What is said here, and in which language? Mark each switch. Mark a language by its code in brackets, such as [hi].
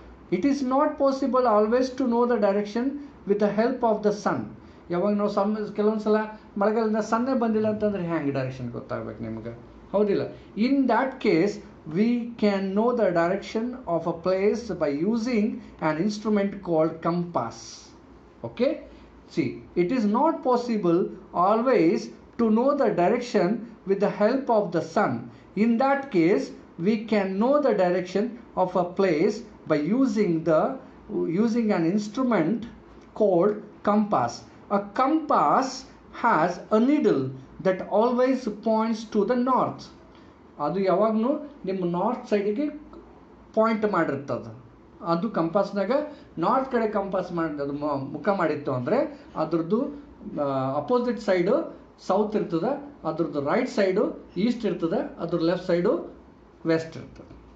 [en] It is not possible always to know the direction with the help of the sun. [kn] ಯಾವಾಗ ನಾವು ಕೆಲವೊಂದ್ಸಲ ಮಳೆಗಾಲದಿಂದ ಸನ್ನೆ ಬಂದಿಲ್ಲ ಅಂತಂದ್ರೆ ಹ್ಯಾಂಗೆ ಡೈರೆಕ್ಷನ್ ಗೊತ್ತಾಗ್ಬೇಕು ನಿಮ್ಗೆ, ಹೌದಿಲ್ಲ? [en] In that case we can know the direction of a place by using an instrument called compass. Okay, see, it is not possible always to know the direction with the help of the sun. In that case we can know the direction of a place by using an instrument called compass. A compass has a needle that always points to the north. [kn] ಅದು ಯಾವಾಗಲೂ ನಿಮ್ಮ north ಸೈಡಿಗೆ point ಮಾಡಿರ್ತದೆ. ಅದು ಕಂಪಾಸ್ನಾಗ north ಕಡೆ compass ಮಾಡಿ ಅದು ಮುಖ ಮಾಡಿತ್ತು ಅಂದರೆ ಅದ್ರದ್ದು ಅಪೋಸಿಟ್ ಸೈಡು ಸೌತ್ ಇರ್ತದೆ, ಅದ್ರದ್ದು ರೈಟ್ ಸೈಡು ಈಸ್ಟ್ ಇರ್ತದೆ, ಅದ್ರ ಲೆಫ್ಟ್ ಸೈಡು ವೆಸ್ಟ್ ಇರ್ತದೆ.